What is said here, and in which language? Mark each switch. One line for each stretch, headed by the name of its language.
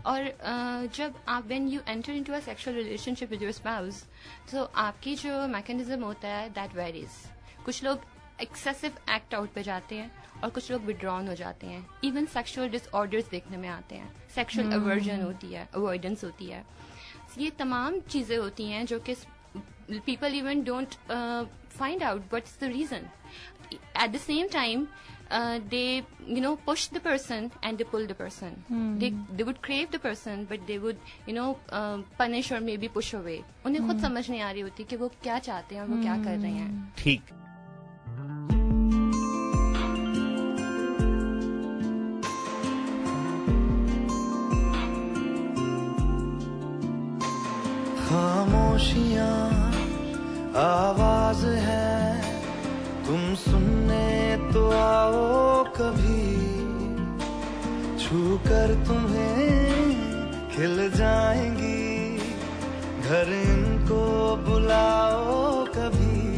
Urdu: اور جب آپ
English: when you enter into a sexual relationship with your spouse,
Urdu: تو آپ کی جو میکینزم ہوتا ہے
English: That varies.
Urdu: کچھ لوگ ایکسیسو ایکٹ آؤٹ پہ جاتے ہیں اور کچھ لوگ withdrawn ہو جاتے ہیں. ایون سیکشل ڈس آرڈرز دیکھنے میں آتے ہیں, سیکشل اوورژن ہوتی ہے, اوائڈنس ہوتی ہے. یہ تمام چیزیں ہوتی ہیں جو کہ
English: People even don't find out what's the reason. At the same time they push the person and they pull the person. They would crave the person but they would punish or maybe push away.
Urdu: انہیں خود سمجھ نہیں آ رہی ہوتی کہ وہ کیا چاہتے ہیں اور وہ کیا کر رہے ہیں. ٹھیک. خاموشیاں آواز ہے, تم سننے تو آؤ کبھی, چھو کر تمہیں کھل جائیں گی, گھر ان کو بلاؤ کبھی.